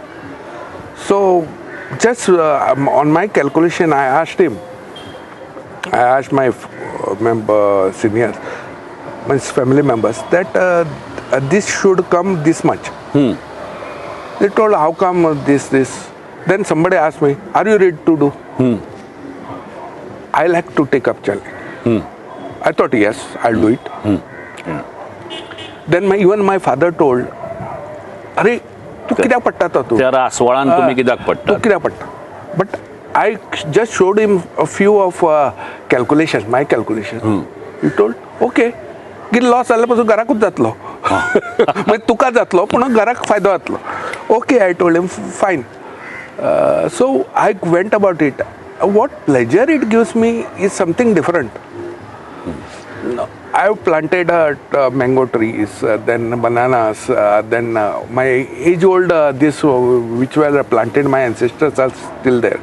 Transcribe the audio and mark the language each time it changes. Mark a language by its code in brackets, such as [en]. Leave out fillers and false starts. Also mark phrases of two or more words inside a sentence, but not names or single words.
[en] So just on my calculation, I asked my seniors, my family members, that this should come this much. They told, how come this? Then somebody asked me, are you ready to do? I like to take up challenge. I thought, yes, I'll do it. Then even my father told, [kok] "अरे तू कित्याक पडटा तो तू? त्या रासवळान तुम्ही कित्याक पडटा? तू कित्याक पडटा?" [en] But I just showed him a few of calculations, my calculations. He told, [kok] "Okay, कितें लॉस जाल्या पासून घराकूच जातलो." मागीर तुका जातलो पूण घराक फायदो जातलो. [en] Okay, I told him, fine. So I went about it. What pleasure it gives me is something different. I have planted mango trees, then bananas, then my age-old this which were planted, my ancestors are still there.